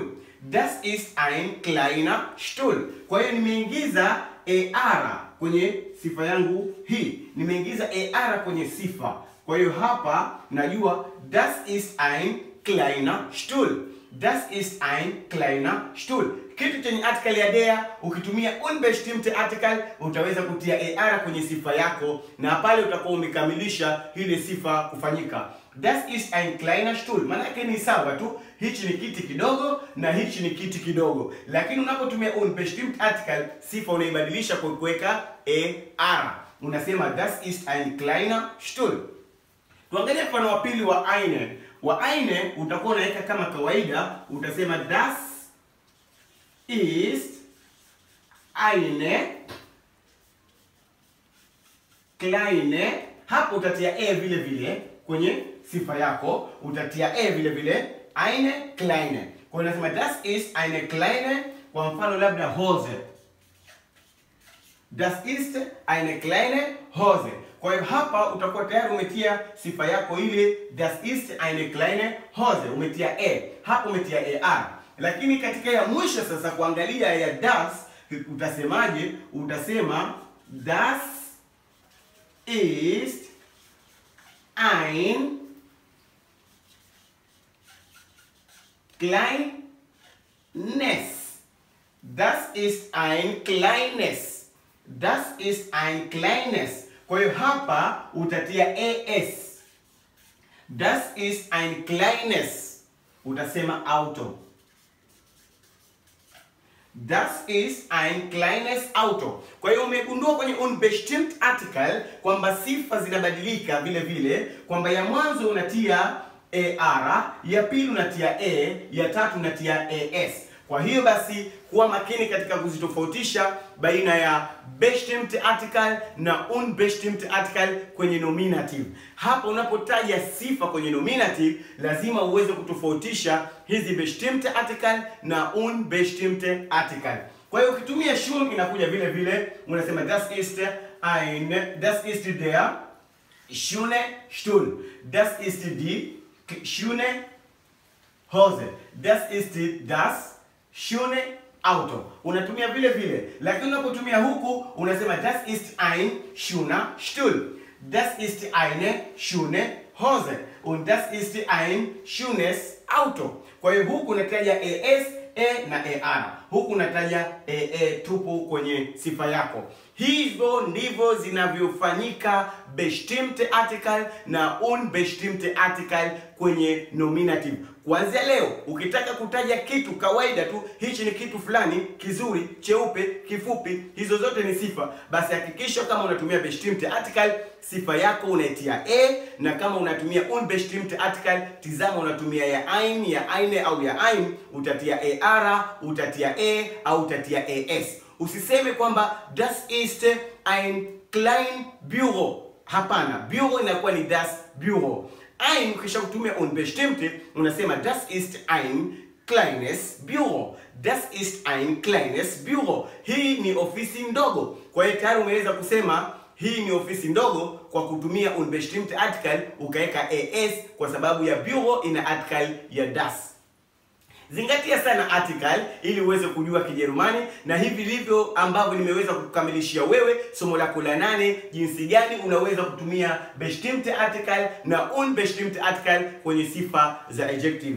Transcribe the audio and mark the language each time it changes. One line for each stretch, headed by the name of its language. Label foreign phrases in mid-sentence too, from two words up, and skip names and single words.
German: Das ist ein kleiner Stuhl.
Swahili: Kwa hiyo nimeingiza er kwenye sifa yangu hii. Nimeingiza er kwenye sifa. Kwa hiyo hapa najua
German: das ist ein kleiner Stuhl. Das ist ein kleiner Stuhl.
Swahili: Kitu chenye article ya der ukitumia
German: unbestimmte Artikel
Swahili: utaweza kutia er kwenye sifa yako na pale utakuwa umekamilisha ile sifa kufanyika.
German: Das ist ein kleiner Stuhl.
Swahili: Maana yake ni sawa tu, hichi ni kiti kidogo na hichi ni kiti kidogo. Lakini unapotumia
German: unbestimmte Artikel
Swahili: sifa unaibadilisha kwa kuweka er.
German: Unasema das ist ein kleiner Stuhl.
Swahili: Tuangalie mfano wa pili wa eine. Wa eine utakuwa unaweka kama kawaida, utasema
German: das ist eine kleine.
Swahili: Hapo utatia vile vile kwenye sifa yako, utatia vile vile
German: eine kleine.
Swahili: Kwa hiyo unasema
German: das ist eine kleine,
Swahili: kwa mfano labda Hose.
German: Das ist eine kleine Hose.
Swahili: Kwa hiyo hapa utakuwa tayari umetia sifa yako ile
German: das ist eine kleine Hose,
Swahili: umetia hapo umetia er. Lakini katika ya mwisho sasa kuangalia ya das utasemaje?
German: Utasema das ist ein kleines. Das ist ein kleines. Das ist ein kleines.
Swahili: Kwa hiyo hapa utatia as.
German: Das ist ein kleines.
Swahili: Utasema Auto.
German: Das ist ein kleines Auto.
Swahili: Kwa hiyo umegundua kwenye
German: unbestimmte Artikel
Swahili: kwamba sifa zinabadilika vile vile, kwamba ya mwanzo unatia er, ya pili unatia ya tatu unatia as. Kwa hiyo basi kuwa makini katika kuzitofautisha baina ya
German: bestimmte Artikel
Swahili: na
German: unbestimmte Artikel
Swahili: kwenye nominative. Hapa unapotaja sifa kwenye nominative lazima uweze kutofautisha hizi
German: bestimmte Artikel
Swahili: na
German: unbestimmte Artikel.
Swahili: Kwa hiyo ukitumia schon inakuja vile vile, unasema
German: das ist der schöne Stuhl. Das ist die schöne Hose. Das ist das schöne Auto.
Swahili: Unatumia vile vile, lakini unapotumia huku unasema
German: das ist ein schöner Stuhl. Das ist eine schöne Hose. Und das ist ein schönes Auto.
Swahili: Kwa hiyo huku unataja as, na ar. Huku unataja tupu kwenye sifa yako. Hivyo ndivyo zinavyofanyika
German: bestimmte Artikel
Swahili: na
German: unbestimmte Artikel
Swahili: kwenye nominative. Kuanzia leo ukitaka kutaja kitu kawaida tu, hichi ni kitu fulani kizuri, cheupe, kifupi, hizo zote ni sifa, basi hakikisha kama unatumia
German: bestimmte Artikel
Swahili: sifa yako unaitia na kama unatumia
German: unbestimmte Artikel
Swahili: tizama unatumia ya ein, ya eine au ya ein, utatia ar, utatia au utatia as. Usiseme kwamba
German: das ist ein klein Büro.
Swahili: Hapana, Büro inakuwa ni
German: das Büro.
Swahili: Ein ukisha kutumia unbestimmte unasema
German: das ist ein kleines Büro. Das ist ein kleines Büro.
Swahili: Hii ni ofisi ndogo. Kwa hiyo tayari umeweza kusema hii ni ofisi ndogo kwa kutumia
German: unbestimmte Artikel
Swahili: ukaweka as kwa sababu ya Büro ina article ya das. Zingatia sana article ili uweze kujua Kijerumani, na hivi ndivyo ambavyo nimeweza kukamilishia wewe somo lako la 8, jinsi gani unaweza kutumia
German: bestimmte Artikel
Swahili: na
German: unbestimmte Artikel
Swahili: kwenye sifa za adjective.